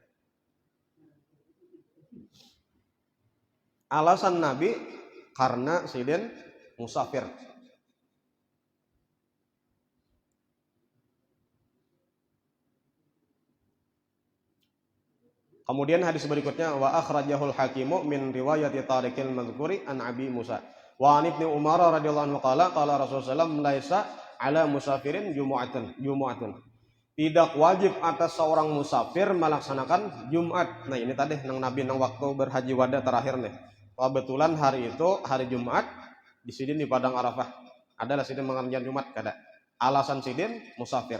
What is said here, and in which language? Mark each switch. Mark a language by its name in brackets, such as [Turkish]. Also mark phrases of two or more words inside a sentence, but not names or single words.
[Banjar] Alasan Nabi karena sidin musafir. [Indonesian] Kemudian hadis berikutnya [Arabic] وأخرجه الحاكم من رواية طارق المذكور عن أبي موسى وعن ابن عمر رضي الله عنه قال رسول الله ليس على مسافر جمعة. [Indonesian] Tidak wajib atas seorang musafir melaksanakan Jumat. [Banjar] Nah, ini tadi nang Nabi nang waktu berhaji wada terakhir nih. Kebetulan hari itu hari Jumat di sidin di padang Arafah. Adalah sidin mengerjakan Jumat kada. Alasan sidin musafir.